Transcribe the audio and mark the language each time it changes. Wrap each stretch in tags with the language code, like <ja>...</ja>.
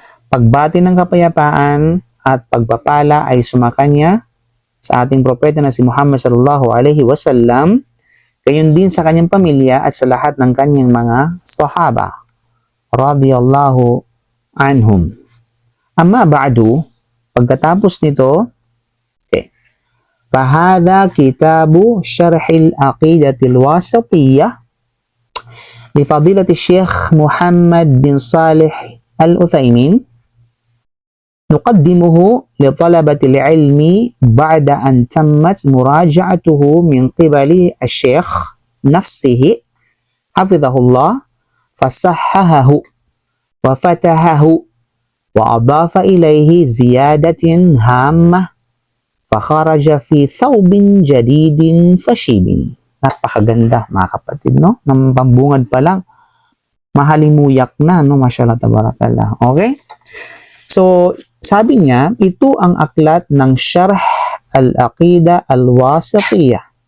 <tl>Pagbati ng kapayapaan at pagpapala ay sumakanya sa ating propeta na si Muhammad</tl> <ar>sallallahu alaihi wasallam,</ar> <tl>gayon din sa kanyang pamilya at sa lahat ng kanyang mga sahaba</tl> <ar>radiyallahu anhum. Amma ba'du,</ar> <tl>pagkatapos nito,</tl> <ar>okay, fahadha kitabu syarhil aqidatil wasatiyah li fadilati Syekh Muhammad bin Salih Al-Uthaymin, نقدمه لطلبة العلم بعد أن تمت مراجعته من قبل الشيخ نفسه حفظه الله فصححه وفتحه وأضاف إليه زيادة هامة فخرج في ثوب جديد فشيب.</ar> <tl>Napakaganda mga kapatid, no? Nang pambungad pa lang, mahalimuyak na, no? Mashallah, tabarakallah. Okay? So, sabi niya, ito ang aklat ng Syarh al-Aqida al-Wasitiyah.</tl>